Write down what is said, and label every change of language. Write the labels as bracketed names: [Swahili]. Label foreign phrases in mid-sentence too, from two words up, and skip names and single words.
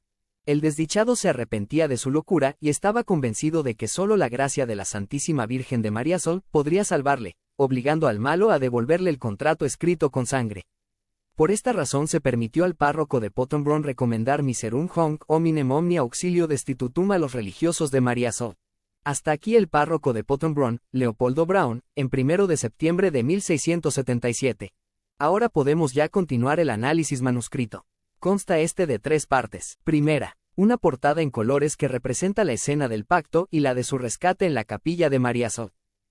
[Spanish] El desdichado se arrepentía de su locura y estaba convencido de que solo la gracia de la Santísima Virgen de Mariazell podría salvarle, obligando al malo a devolverle el contrato escrito con sangre. Por esta razón se permitió al párroco de Pottenbrunn recomendar [Latin] miserum honc hominem omnia auxilio destitutum [Spanish] a los religiosos de Mariazell. Hasta aquí el párroco de Pottenbrunn, Leopoldo Braun, en 1 de septiembre de 1677. Ahora podemos ya continuar el análisis manuscrito. Consta este de 3 partes. Primera, una portada en colores que representa la escena del pacto y la de su rescate en la capilla de Mariazell.